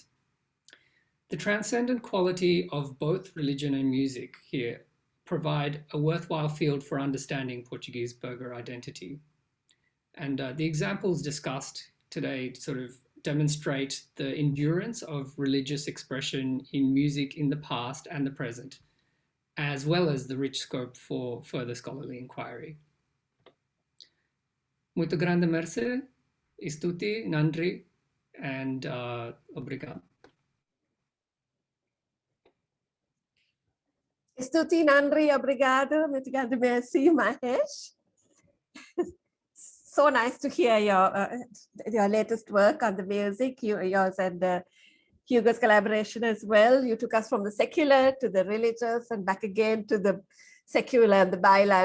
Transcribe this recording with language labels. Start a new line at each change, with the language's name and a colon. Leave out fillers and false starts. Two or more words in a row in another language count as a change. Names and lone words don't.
English: The transcendent quality of both religion and music here provide a worthwhile field for understanding Portuguese burgher identity. And the examples discussed today sort of demonstrate the endurance of religious expression in music in the past and the present, as well as the rich scope for further scholarly inquiry.
Indo-Portuguese: Muito grande merce, istuti, nandri, and obrigado. Stuti, Nandri, obrigado, muito grande merci, Mahesh.
English: So nice to hear your latest work on the music, yours and Hugo's collaboration as well. You took us from the secular to the religious and back again to the secular and the baila.